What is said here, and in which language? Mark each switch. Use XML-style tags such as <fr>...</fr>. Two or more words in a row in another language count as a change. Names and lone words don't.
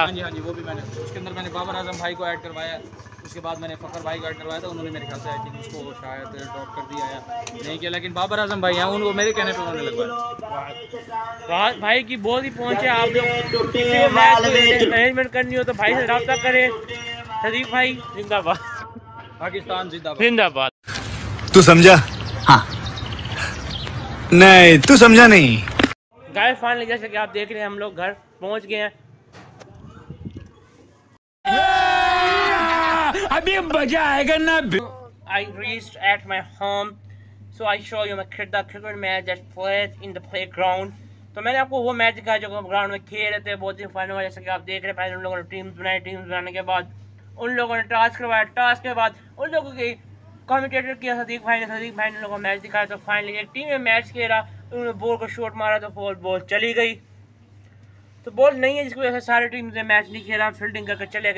<ur>ہاں جی وہ بھی میں نے، اس کے اندر میں نے بابر اعظم بھائی کو ایڈ کروایا، اس کے بعد میں نے فخر بھائی کو ایڈ کروایا تھا، انہوں نے میرے خیال سے</ur> <en>I think</en> <ur>اس کو شاید ڈراپ کر دیا یا نہیں کیا، لیکن بابر اعظم بھائی ہیں ان کو میرے کہنے پہ انہوں نے لگوایا۔ بھائی کی بہت ہی پہنچ ہے، آپ لوگ کسی کو میچ ارینجمنٹ کرنی ہو تو بھائی سے رابطہ کریں۔ صدیق بھائی زندہ باد، پاکستان زندہ باد۔ زندہ باد۔ تو سمجھا؟ ہاں نہیں تو سمجھا نہیں.</ur> <en>guys finally</en> <ur>جیسے کہ آپ دیکھ رہے ہیں ہم لوگ گھر پہنچ گئے ہیں۔ ابھی مزہ آئے گا نا۔</ur> <en>I reached at my home, so I show you the cricket match that played in the playground.</en> <ur>تو میں نے آپ کو وہ میچ دکھایا جو گراؤنڈ میں کھیل رہے تھے، بہت ہی فن ہوا، جیسا کہ آپ دیکھ رہے ہیں۔ پہلے ان لوگوں نے ٹیمز بنائی، ٹیمز بنانے کے بعد ان لوگوں نے ٹاسک کروایا، ٹاسک کے بعد ان لوگوں کی کامنٹیٹر کیا صدیق بھائی نے لوگوں کو میچ دکھایا۔ تو فائنلی ایک ٹیم میں میچ کھیلا، انہوں نے بال کو شاٹ مارا تو بال چلی گئی، تو بال نہیں ہے جس کی وجہ سے سارے ٹیمز نے میچ نہیں کھیلا، فیلڈنگ کر کے چلے گئے۔</ur>